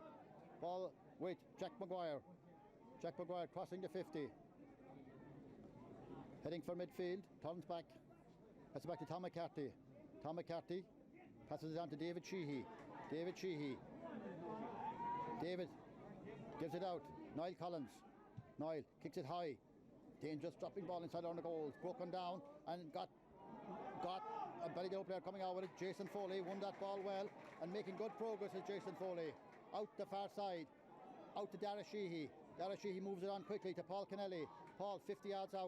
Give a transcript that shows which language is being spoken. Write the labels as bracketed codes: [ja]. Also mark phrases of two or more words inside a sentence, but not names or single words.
[en] Ball with Jack Maguire. Jack Maguire crossing the 50. Heading for midfield. Turns back. Passes back to Tom McCarthy. Tom McCarthy passes it on to David Sheehy. David Sheehy. David gives it out. Niall Collins. Niall kicks it high. Dangerous dropping ball inside on the goals. Broken down and got a Ballydonoghue player coming out with it. Jason Foley won that ball well and making good progress is Jason Foley. Out the far side. Out to Dara Sheehy. Dara Sheehy moves it on quickly to Paul Kennelly. Paul 50 yards out.